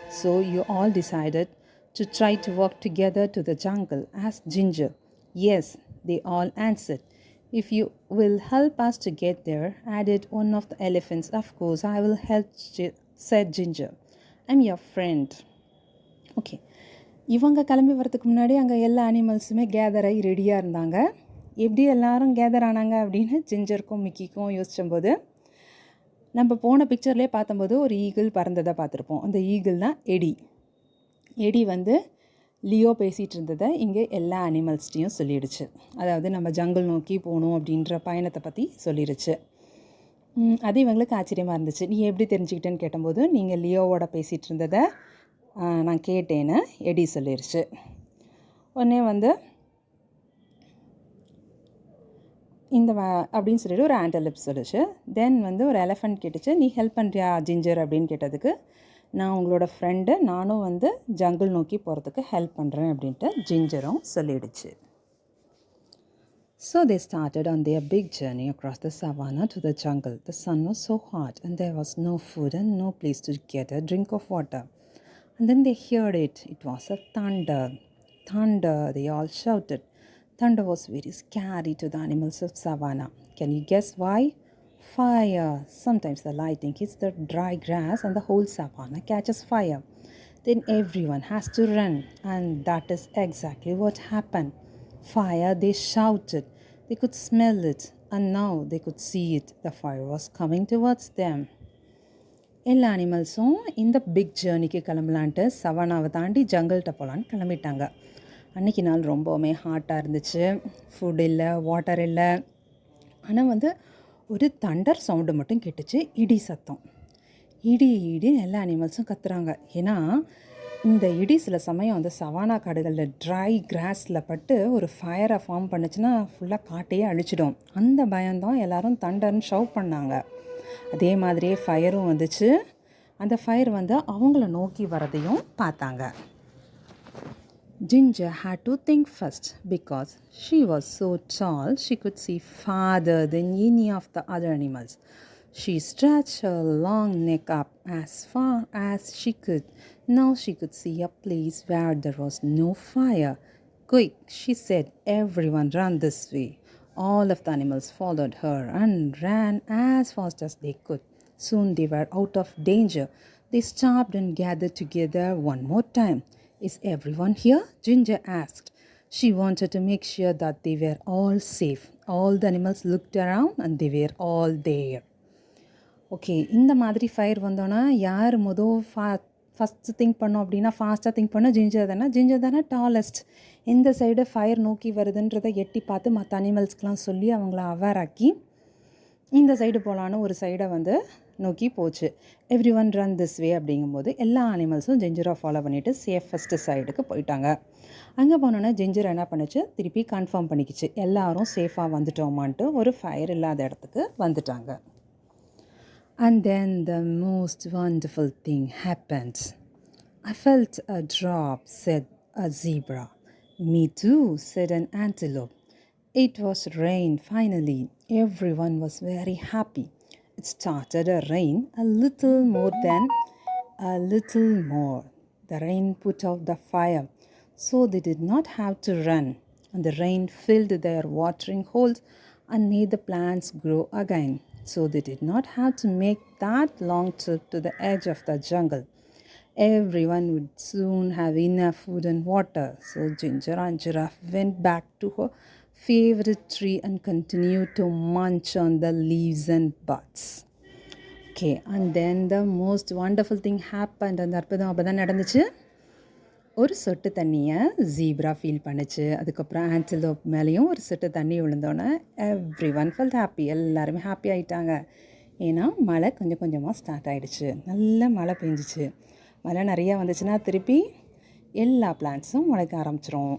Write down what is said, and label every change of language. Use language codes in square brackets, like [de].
[en] "So you all decided to try to walk together to the jungle?" asked Ginger. "Yes," they all answered. "If you will help us to get there," added one of the elephants. "Of course I will help," said Ginger. "I'm your friend." [ta] Okay, இவங்க கிளம்பி வரதுக்கு முன்னாடி அங்கே எல்லா அனிமல்ஸுமே gather ஆகி ரெடியாக இருந்தாங்க. எப்படி எல்லாரும் கேதர் ஆனாங்க அப்படின்னு ஜிஞ்சருக்கும் மிக்கிக்கும் யோசிச்சும்போது, நம்ம போன பிக்சர்லேயே பார்த்தம்போது ஒரு ஈகிள் பறந்ததை பார்த்துருப்போம். அந்த ஈகிள் தான் எடி. எடி வந்து லியோ பேசிகிட்டு இருந்ததை இங்கே எல்லா அனிமல்ஸ்டையும் சொல்லிடுச்சு. அதாவது நம்ம ஜங்கிள் நோக்கி போகணும் அப்படின்ற பயணத்தை பற்றி சொல்லிடுச்சு. அது இவங்களுக்கு ஆச்சரியமாக இருந்துச்சு. "நீ எப்படி தெரிஞ்சுக்கிட்டேன்னு?" கேட்டபோது, "நீங்கள் லியோவோட பேசிகிட்டு இருந்ததை நான் கேட்டேன்னு எடி சொல்லிடுச்சு. உடனே வந்து இந்த அப்படின்னு சொல்லிட்டு ஒரு ஆண்டலிப் சொல்லிச்சு. தென் வந்து ஒரு எலஃபண்ட் கேட்டுச்சு, "நீ ஹெல்ப் பண்ணுறியா ஜிஞ்சர்?" அப்படின்னு கேட்டதுக்கு, "நான் உங்களோட ஃப்ரெண்டு, நானும் வந்து ஜங்கிள் நோக்கி போகிறதுக்கு ஹெல்ப் பண்ணுறேன்" அப்படின்ட்டு ஜிஞ்சரும் சொல்லிடுச்சு. [en] So they started on their big journey across the savannah to the jungle. The sun was so hot and there was no food and no place to get a drink of water. And then they heard it. It was a thunder. "Thunder," they all shouted. Thunder was very scary to the animals of savannah. Can you guess why? Fire. Sometimes the lightning hits the dry grass and the whole savannah catches fire. Then everyone has to run, and that is exactly what happened. Fire, they shouted. They could smell it, and now they could see it. The fire was coming towards them. [ta] எல்லா அனிமல்ஸும் இந்த big ஜேர்னிக்கு கிளம்பலான்ட்டு சவானாவை தாண்டி ஜங்கிள்கிட்ட போகலான்னு கிளம்பிட்டாங்க. அன்றைக்கி நாள் ரொம்பவுமே ஹாட்டாக இருந்துச்சு. ஃபுட் இல்லை, வாட்டர் இல்லை. ஆனால் வந்து ஒரு தண்டர் சவுண்டு மட்டும் கேட்டுச்சு, இடி சத்தம். இடி எல்லா அனிமல்ஸும் கத்துறாங்க. ஏன்னா இந்த இடி சில சமயம் வந்து சவானா காடுகளில் ட்ரை கிராஸில் பட்டு ஒரு ஃபயரை ஃபார்ம் பண்ணுச்சுன்னா ஃபுல்லாக காட்டையே அழிச்சிடும். அந்த பயம்தான் எல்லோரும் தண்டர்னு ஷவ் பண்ணாங்க. அதே மாதிரியே ஃபயரும் வந்துச்சு. அந்த ஃபயர் வந்து அவங்கள நோக்கி வரதையும் பார்த்தாங்க. [en] Ginger had to think first because she was so tall she could see farther than any of the other animals. She stretched her long neck up as far as she could. Now she could see a place where there was no fire. "Quick," she said, "everyone run this way." All of the animals followed her and ran as fast as they could. Soon they were out of danger. They stopped and gathered together one more time. "Is everyone here?" Ginger asked. She wanted to make sure that they were all safe. All the animals looked around and they were all there. [ta] Okay, இந்த மாதிரி fire வந்தோன்னா யார் first think பண்ணோம் அப்படின்னா, ஃபாஸ்ட்டாக think பண்ணோம் ginger தானே tallest. எந்த சைடு ஃபயர் நோக்கி வருதுன்றதை எட்டி பார்த்து மற்ற அனிமல்ஸ்க்கெலாம் சொல்லி அவங்கள அவேர் ஆக்கி இந்த சைடு போகலான்னு ஒரு சைடை வந்து நோக்கி போச்சு. [en] everyone run this way [ta] அப்படிங்கும்போது எல்லா அனிமல்ஸும் ஜிஞ்சரை ஃபாலோ பண்ணிவிட்டு சேஃபஸ்ட்டு சைடுக்கு போயிட்டாங்க. அங்கே போனோன்னே ஜிஞ்சர் என்ன பண்ணுச்சு, திருப்பி கன்ஃபார்ம் பண்ணிக்கிச்சு எல்லாரும் சேஃபாக வந்துட்டோமான்ட்டு ஒரு ஃபயர் இல்லாத இடத்துக்கு வந்துட்டாங்க. [en] And then the most wonderful thing happened. I felt a drop, said a zebra. Me too, said an antelope. It was rain finally. Everyone was very happy. It started to rain a little more than a little more. The rain put out the fire, so they did not have to run. And the rain filled their watering holes and made the plants grow again. So they did not have to make that long trip to the edge of the jungle. Everyone would soon have enough food and water. So Ginger and Giraffe went back to her favorite tree and continued to munch on the leaves and buds. Okay, and then the most wonderful thing happened. [ta] அந்த அற்புதம் அப்போ தான் நடந்துச்சு. ஒரு சொட்டு தண்ணியை zebra feel பண்ணுச்சு. அதுக்கப்புறம் ஆன்டிலோப் மேலேயும் ஒரு சொட்டு தண்ணி விழுந்தோன்னே [en] everyone felt happy, [ta] எல்லாருமே ஹாப்பி ஆகிட்டாங்க. ஏன்னா மழை கொஞ்சம் கொஞ்சமாக ஸ்டார்ட் ஆகிடுச்சு. நல்ல மழை பெஞ்சிச்சு. மழை நிறையா வந்துச்சுன்னா திருப்பி எல்லா பிளான்ட்ஸும் முளைக்க ஆரம்பிச்சிரும்.